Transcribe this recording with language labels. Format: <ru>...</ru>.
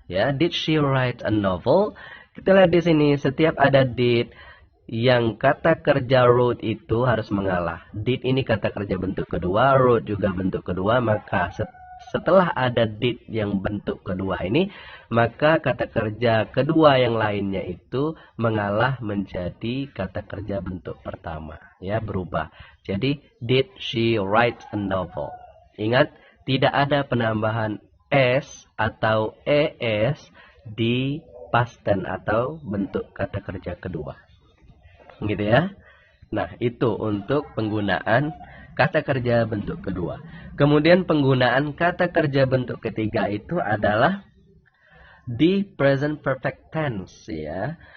<id>Ya,</id> <en>did she write a novel?</en> <id>Kita lihat di sini, setiap ada did, yang kata kerja wrote itu harus mengalah. Did ini kata kerja bentuk kedua, wrote juga bentuk kedua, maka setelah ada did yang bentuk kedua ini, maka kata kerja kedua yang lainnya itu mengalah menjadi kata kerja bentuk pertama, ya, berubah. Jadi</id> <en>did she write a novel?</en> <id>Ingat, tidak ada penambahan s atau es di past tense atau bentuk kata kerja kedua. Gitu ya. Nah, itu untuk penggunaan kata kerja bentuk kedua. Kemudian penggunaan kata kerja bentuk ketiga itu adalah di present perfect tense ya.</id>